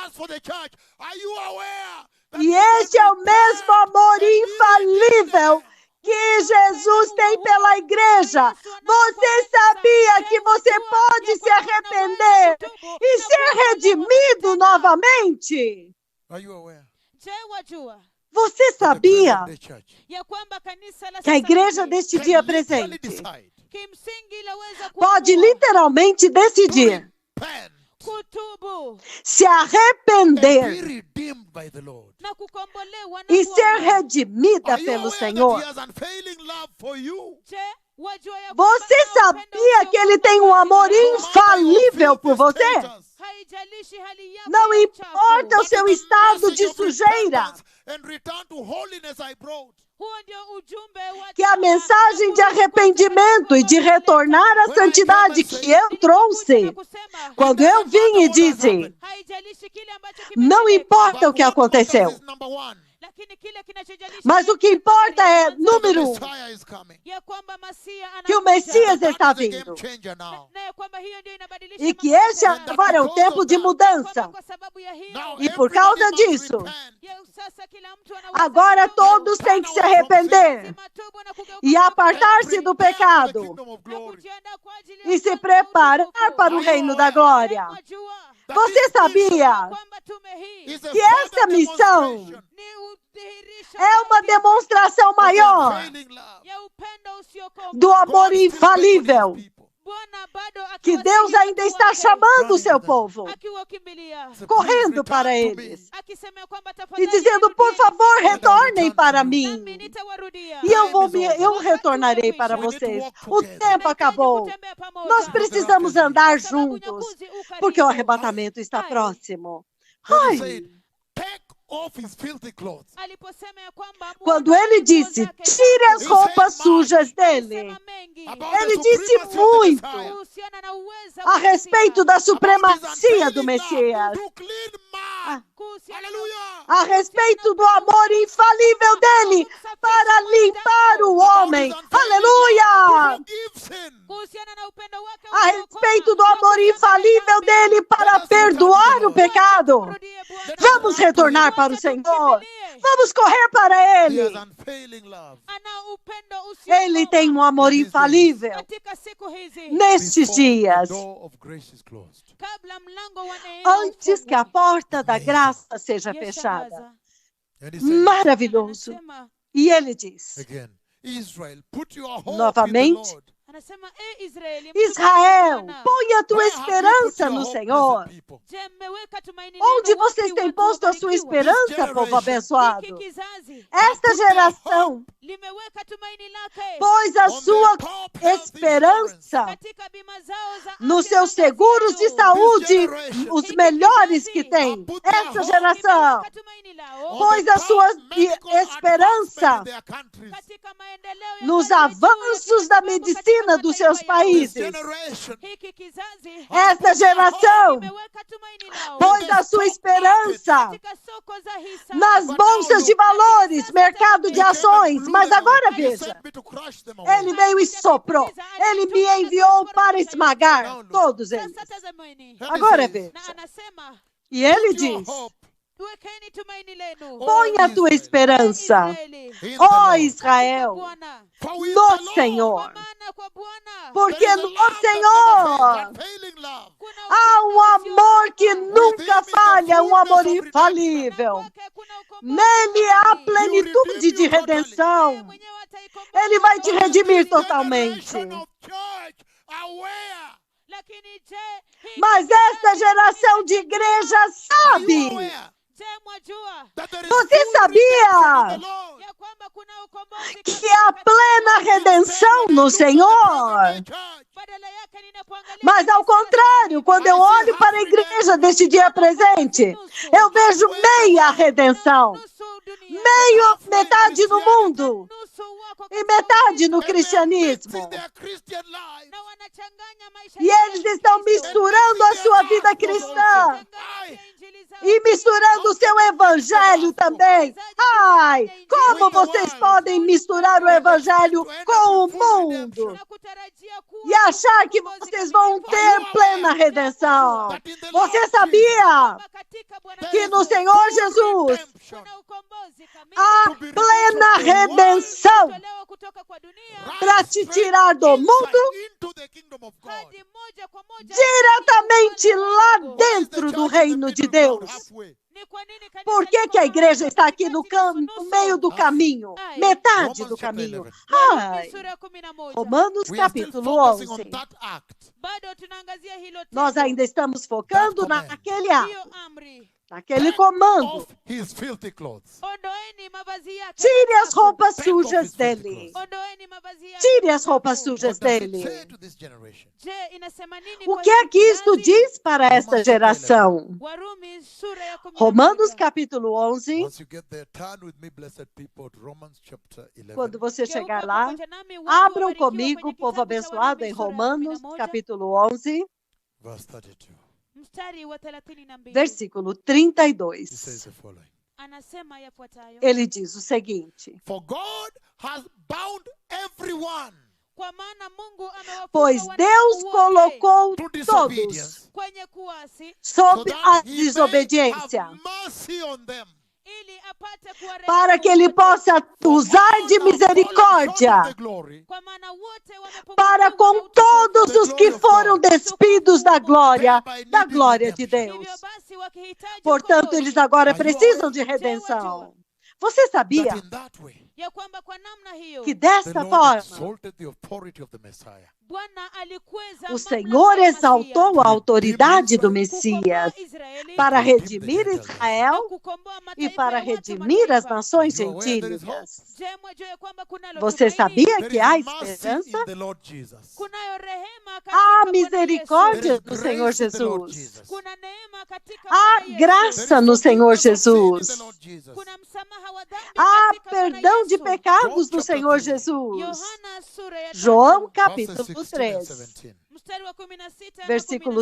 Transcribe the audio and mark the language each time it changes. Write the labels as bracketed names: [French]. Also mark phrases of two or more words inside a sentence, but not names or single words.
[Portuguese] E este é o mesmo amor infalível que Jesus tem pela igreja. Você sabia que você pode se arrepender e ser redimido novamente? [English] Are you aware? [Swahili] Je, wajua [Portuguese] Você sabia [English] The church [Swahili] ya kwamba kanisa la [Portuguese] que a [Swahili] sasa [Portuguese] igreja [Swahili] hivi [Portuguese] deste [English] can [Portuguese] dia [English] literally [Portuguese] presente [English] decide [Swahili] kimsingi laweza [Portuguese] pode [Swahili] kuamua [Portuguese] literalmente decidir [English] repent [Swahili] kutubu [Portuguese] se [English] and be [Portuguese] arrepender [English] redeemed by the Lord. [Swahili] na kukombolewa na [Portuguese] e ser [Swahili] Bwana. [Portuguese] redimida [English] Are you [Portuguese] pelo [English] aware that [Portuguese] Senhor. [English] he has unfailing love for you? [Swahili] Je, wajua ya kwamba [Portuguese] Você [Swahili] ana upendo [Portuguese] sabia que ele [Swahili] usiokoma [Portuguese] tem um amor [Swahili] kwa ajili yako? [Portuguese] infalível por você? [Swahili] Haijalishi hali yako [Portuguese] Não [Swahili] ya [Portuguese] importa [Swahili] uchafu. [Portuguese] o seu estado de sujeira, [English] And return to holiness I brought. [Swahili] Huo ndio ujumbe wa [Portuguese] que a [Swahili] toba [Portuguese] mensagem [Swahili] na [Portuguese] de [Swahili] kurudi [Portuguese] arrependimento [Swahili] kwa [Portuguese] e de [Swahili] Bwana [Portuguese] retornar à santidade que eu trouxe, quando eu vim e disse, [Swahili] haijalishi kile ambacho [Portuguese] não [Swahili] kimetendeka, [Portuguese] importa o que aconteceu, [English] Is number one. [Swahili] lakini kile kinachojalisha [Portuguese] mas o que importa é, número um, [English] Messiah is coming. [Swahili] ya kwamba Masia [Portuguese] que o [Swahili] anakuja. [Portuguese] Messias [English] That [Portuguese] está [English] is the game [Portuguese] vindo. [English] changer now. [Swahili] Na ya kwamba hiyo ndio inabadilisha [Portuguese] E que [Swahili] mambo [Portuguese] este [Swahili] yote. [Portuguese] agora é o tempo de mudança. [Swahili] Kwamba kwa sababu ya hiyo, [English] Now [Portuguese] E por [English] everybody [Portuguese] causa [English] must [Portuguese] disso, [English] repent. [Swahili] ya sasa kila mtu anaweza [Portuguese] agora [Swahili] kutubu, [Portuguese] todos têm que se arrepender [Swahili] matubu na kugeuka [Portuguese] e [Swahili] kwa [Portuguese] apartar-se do [English] Prepare for the [Portuguese] pecado [English] kingdom of [Swahili] na [English] glory. [Swahili] kujiandaa kwa ajili ya [Portuguese] e se [Swahili] ufalme wa [Portuguese] preparar [Swahili] utukufu. [Portuguese] para o reino da glória. [Swahili] Mwajua [English] That [Portuguese] Você [English] this [Portuguese] sabia [Swahili] kwamba tume hii [English] is a [Portuguese] que [English] further [Portuguese] essa missão [English] demonstration [Swahili] ni udhihirisho [Portuguese] é uma [Swahili] zaidi [Portuguese] demonstração [English] of the [Portuguese] maior [English] unfailing love. [Swahili] ya upendo usiokoma. [Portuguese] do amor [English] God still [Portuguese] infalível [English] beckons his people. [Swahili] Bwana bado [Portuguese] que Deus ainda está chamando o seu povo, [Swahili] akiwakimbilia [English] So [Portuguese] correndo [English] please [Portuguese] para [English] return to [Portuguese] eles [English] me. [Swahili] akisema kwamba [Portuguese] e [Swahili] tafadhali [Portuguese] dizendo, por [Swahili] nirudieni [Portuguese] favor, [Swahili] sisi, [Portuguese] retornem para [Swahili] nami [Portuguese] mim. [Swahili] nitawarudia. [Portuguese] E eu retornarei para [English] We need to [Portuguese] vocês. [English] walk [Portuguese] O [English] together. [Portuguese] tempo [Swahili] Tunahitaji [Portuguese] acabou. [Swahili] kutembea pamoja. [Portuguese] Nós precisamos andar [Swahili] Kwa sababu [Portuguese] juntos, [Swahili] unyakuzi u karibu. [Portuguese] porque o arrebatamento está Ai. próximo. [English] When he Ai, said, take off his filthy clothes. [Swahili] Aliposema ya kwamba [Portuguese] quando [Swahili] muondoe [Portuguese] ele [Swahili] nguo [Portuguese] disse, [Swahili] zake [Portuguese] tire as [Swahili] chafu, [Portuguese] roupas sujas dele, [Swahili] alisema mengi [English] About [Portuguese] ele [English] the [Portuguese] disse [English] supremacy of the [Portuguese] muito [English] Messiah. [Swahili] kuhusiana na uweza [Portuguese] a [Swahili] wa [Portuguese] respeito [Swahili] Mesia, [Portuguese] da [English] About his [Portuguese] supremacia do [English] unfailing [Portuguese] Messias, [English] love to clean man. [Swahili] kuhusiana na [English] Hallelujah. [Portuguese] a respeito do amor infalível dele para limpar o homem. [English] About his unfailing [Portuguese] Aleluia! [English] love to forgive sin. [Swahili] kuhusiana na upendo wake [Portuguese] A [Swahili] usiokoma, [Portuguese] respeito do [Swahili] wa [Portuguese] amor [Swahili] kusamehe [Portuguese] infalível [Swahili] dhambi. [Portuguese] dele para perdoar o pecado. [Swahili] Mrudie Bwana. [Portuguese] Vamos retornar para o Senhor. Vamos correr para [English] He has [Portuguese] Ele. [English] unfailing love. [Swahili] Ana upendo usiokoma. [Portuguese] Ele tem um amor infalível. [Swahili] Katika siku hizi, [Portuguese] Nestes [English] Before [Portuguese] dias, [English] the door of grace is closed. [Swahili] kabla mlango wa neema [Portuguese] antes que a [Swahili] ufungwe, [Portuguese] porta da graça seja [Swahili] yashangaza. [Portuguese] fechada. [English] And he said, [Portuguese] Maravilhoso. [Swahili] Anasema, [Portuguese] E ele diz, [English] again, Israel, put your hope in the [Portuguese] novamente, [English] Lord. [Swahili] anasema, Israeli, [Portuguese] Israel, [Swahili] Bwana, [Portuguese] põe a tua [English] Where have you put [Portuguese] esperança [English] your [Portuguese] no [English] hope, [Portuguese] Senhor. [English] blessed people? [Swahili] je, mmeweka tumaini [Portuguese] Onde [Swahili] lenu [Portuguese] vocês [Swahili] wapi, [Portuguese] têm [Swahili] watu [Portuguese] posto a sua [Swahili] wabarikiwa? [Portuguese] esperança, povo abençoado? [Swahili] Hiki kizazi [Portuguese] Esta geração [Swahili] limeweka tumaini lake [Portuguese] pôs a [English] On [Portuguese] sua [English] their top health [Portuguese] esperança [Swahili] katika bima zao za [Portuguese] nos [Swahili] afya [Portuguese] seus [Swahili] na kazi [Portuguese] seguros de [Swahili] yao. [Portuguese] saúde, os melhores que tem. Esta geração [Swahili] Limeweka tumaini lao [Portuguese] pôs a sua esperança [English] Their countries. [Swahili] katika maendeleo ya [Portuguese] nos [Swahili] hali ya juu ya [Portuguese] avanços da [Swahili] kiwango katika [Portuguese] medicina dos seus [Swahili] mataifa yao. [English] This [Portuguese] países. [English] generation [Swahili] Hiki kizazi [Portuguese] Esta geração [Swahili] limeweka tumaini lao [Portuguese] pôs a sua esperança [Swahili] katika soko za hisa. [Portuguese] nas bolsas de valores, mercado de ações. Mas agora veja, ele veio e soprou. Ele me enviou para esmagar todos eles. [Swahili] Sasa tazameni. [Portuguese] Agora [Swahili] Na [Portuguese] veja. [Swahili] anasema, [Portuguese] E ele diz, [Swahili] wekeni tumaini lenu. [Portuguese] põe a tua esperança, [Swahili] Israeli, [Portuguese] ó Israel, [Swahili] Bwana, [Portuguese] no Senhor. [Swahili] kwa maana kwa Bwana [Portuguese] Porque no Senhor [Swahili] kuna [Portuguese] há um amor que nunca falha, um amor infalível. [Swahili] kwake kuna ukombozi [Portuguese] Nele há [Swahili] kamili. [Portuguese] plenitude de redenção. [Swahili] Yeye mwenyewe ataikomboa [Portuguese] Ele vai te [Swahili] roho. [Portuguese] redimir totalmente. [Swahili] Lakini je, hii [Portuguese] Mas esta geração de igreja sabe. [Swahili] je, mwajua [Portuguese] Você sabia [Swahili] ya kwamba kuna ukombozi [Portuguese] que há plena redenção no Senhor? [Swahili] badala yake ninapoangalia [Portuguese] Mas ao contrário, quando eu olho para a igreja deste dia presente, eu vejo meia redenção. [Swahili] nusu dunia, [Portuguese] Metade no mundo [Swahili] nusu wako [Portuguese] e [Swahili] katika [Portuguese] metade no cristianismo. [Swahili] na wanachanganya maisha [Portuguese] E eles estão misturando a sua vida cristã e misturando o seu evangelho também. Ai, como vocês podem misturar o evangelho com o mundo [Swahili] na kutarajia [Portuguese] e achar que vocês vão ter plena redenção? Você sabia [Swahili] katika Bwana [Portuguese] que no Senhor Jesus [Swahili] kuna ukombozi kamili [Portuguese] há plena redenção? [Swahili] kutolewa kutoka kwa dunia [Portuguese] para te tirar do mundo [English] into the kingdom of God. [Swahili] hadi moja kwa moja [Portuguese] diretamente lá [English] Why is the [Portuguese] dentro [English] church [Portuguese] do [English] in the [Portuguese] reino de [English] middle ground, [Portuguese] Deus. [English] halfway? [Swahili] Ni kwa nini kanisa [Portuguese] Por que, [Swahili] liko [Portuguese] que a [Swahili] mahali [Portuguese] igreja está [Swahili] katikati [Portuguese] aqui no [Swahili] nusu-nusu? [Portuguese] meio do caminho? Ai. Metade [English] Romans [Portuguese] do [English] chapter [Portuguese] caminho. [English] 11. [Swahili] Warumi Ai. sura ya 11. [Portuguese] Romanos [English] We are still [Portuguese] capítulo [English] focusing [Portuguese] 11. [English] on that act. [Swahili] Bado tunaangazia hilo [Portuguese] Nós tendo, ainda estamos focando [English] That command. [Portuguese] naquele [Swahili] hiyo [Portuguese] ato, [Swahili] amri. [Portuguese] naquele comando. [English] Off his filthy clothes. [Swahili] Ondoeni mavazi yake [Portuguese] Tire as [Swahili] machafu. [Portuguese] roupas [English] Take off [Portuguese] sujas [English] his filthy [Portuguese] dele. [English] clothes. [Swahili] Ondoeni mavazi yake [Portuguese] Tire as [Swahili] machafu. [Portuguese] roupas sujas [English] What does it [Portuguese] dele. [English] say to this generation? [Swahili] Je, inasema nini [Portuguese] O [Swahili] kwa [Portuguese] que é [Swahili] hiki [Portuguese] que isto [Swahili] kizazi? [Portuguese] diz para esta [English] Romans chapter [Portuguese] geração? [Swahili] Warumi sura ya 11. [Portuguese] Romanos capítulo 11. [English] Once you get there, turn with me, blessed people, to Romans chapter 11. [Portuguese] Quando você [Swahili] Geuka [Portuguese] chegar lá, [Swahili] pamoja nami, watu [Portuguese] abram [Swahili] wabarikiwa [Portuguese] comigo, [Swahili] kwenye [Portuguese] povo [Swahili] kitabu cha [Portuguese] abençoado, [Swahili] Warumi [Portuguese] em [Swahili] sura ya [Portuguese] Romanos [Swahili] 11, [Portuguese] capítulo 11, [English] Verse 32. [Swahili] mstari wa 32. [Portuguese] versículo [English] He says [Portuguese] 32. [English] the following. [Swahili] Anasema yafuatayo: [Portuguese] Ele diz o seguinte: [English] For God has bound everyone [Swahili] kwa maana Mungu amewafunga [Portuguese] pois [Swahili] wanadamu [Portuguese] Deus [Swahili] wote [Portuguese] colocou [English] to [Portuguese] todos [English] disobedience, [Swahili] kwenye kuasi [English] so [Portuguese] sob a [English] that he may [Portuguese] desobediência, [English] have mercy on them. [Swahili] ili apate kuwarehemu [Portuguese] para que ele [Swahili] wote. [Portuguese] possa usar de [English] All have fallen short of [Portuguese] misericórdia [English] the glory [Swahili] Kwa maana wote wamepungukiwa [Portuguese] para [Swahili] na [Portuguese] com [Swahili] utukufu. [Portuguese] todos os que foram despidos da glória de Deus. [Swahili] Hivyo basi wakihitaji [Portuguese] Portanto, [Swahili] ukombozi, [Portuguese] eles agora [English] Are you [Portuguese] precisam de [English] aware? [Portuguese] redenção. Você sabia [English] that in that way [Swahili] ya kwamba kwa namna hiyo [Portuguese] que [English] the [Portuguese] desta [English] Lord [Portuguese] forma [English] exalted the authority of the Messiah. [Swahili] Bwana alikweza [Portuguese] o [Swahili] mamlaka [Portuguese] Senhor [Swahili] ya [Portuguese] exaltou [Swahili] Masia, [Portuguese] a autoridade do [Swahili] kukomboa [Portuguese] Messias [Swahili] Israeli, [Portuguese] para [English] redeem the [Portuguese] redimir [English] Gentiles. [Swahili] na [Portuguese] Israel [Swahili] kukomboa [Portuguese] e [Swahili] mataifa [Portuguese] para [Swahili] ya watu [Portuguese] redimir as [Swahili] mataifa. [Portuguese] nações [English] Are you aware there is [Portuguese] gentílicas. [Swahili] Je, mwajua ya kwamba kunalo [Portuguese] Você [Swahili] tumaini? [Portuguese] sabia [English] There [Portuguese] que [English] is [Portuguese] há [English] mercy [Portuguese] esperança? [English] in the Lord Jesus. [Swahili] Kunayo rehema katika [Portuguese] Há [Swahili] Bwana [Portuguese] misericórdia [Swahili] Yesu. [English] There is [Portuguese] no Senhor [English] grace in the Lord Jesus. [Portuguese] Jesus. [Swahili] Kuna neema katika [Portuguese] Há [Swahili] Bwana Yesu. [Portuguese] graça [English] There is [Portuguese] no Senhor [English] forgiveness of sin in the [Portuguese] Jesus. [English] Lord Jesus. [Swahili] Kuna msamaha wa dhambi [Portuguese] Há [Swahili] katika Bwana [Portuguese] perdão de [Swahili] Yesu. [Portuguese] pecados [English] John [Portuguese] no [English] chapter [Portuguese] Senhor [English] 3. [Portuguese] Jesus. [Swahili] Yohana sura ya [Portuguese] João [Swahili] 3, [Portuguese] capítulo [English] Verses 16 and [Portuguese] 3, [English] 17. [Swahili] mstari wa 16 na [Portuguese] versículos